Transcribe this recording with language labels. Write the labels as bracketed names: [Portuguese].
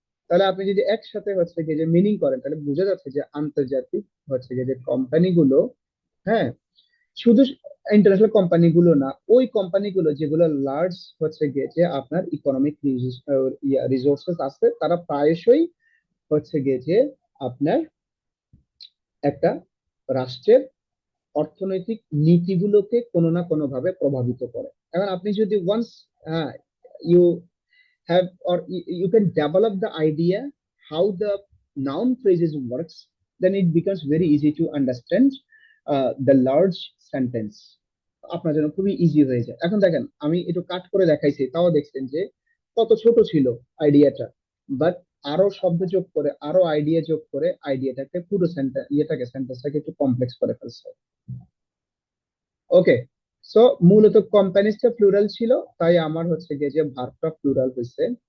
[Bangla] তাহলে আপনি যদি একসাথে হচ্ছে গিয়ে যে মিনিং করেন, তাহলে বোঝা যাচ্ছে যে আন্তর্জাতিক হচ্ছে গিয়ে যে কোম্পানিগুলো, হ্যাঁ, শুধু ইন্টারন্যাশনাল কোম্পানিগুলো না, ওই কোম্পানিগুলো যেগুলো লার্জ হচ্ছে গিয়ে যে আপনার ইকোনমিক রিসোর্সেস আছে, তারা প্রায়শই হচ্ছে গিয়ে যে আপনার একটা রাষ্ট্রের অর্থনৈতিক নীতিগুলোকে কোনো না কোনো ভাবে প্রভাবিত করে। [English] এখন আপনি যদি once you have or you can develop the idea how the noun phrases works, then it becomes very easy to understand the large sentence, [Bangla] আপনার জন্য খুবই ইজি হয়ে যায়। এখন দেখেন আমি একটু কাট করে দেখাইছি, তাও দেখছেন যে কত ছোট ছিল আইডিয়াটা, বাট আরো শব্দ যোগ করে, আরো আইডিয়া যোগ করে আইডিয়াটাকে পুরো সেন্টেন্স সেন্টেন্সটাকে একটু কমপ্লেক্স করে ফেলছে। ওকে, সো মূলত কোম্পানিজটা প্লুরাল ছিল, তাই আমার হচ্ছে গিয়ে যে ভার্বটা প্লুরাল হয়েছে।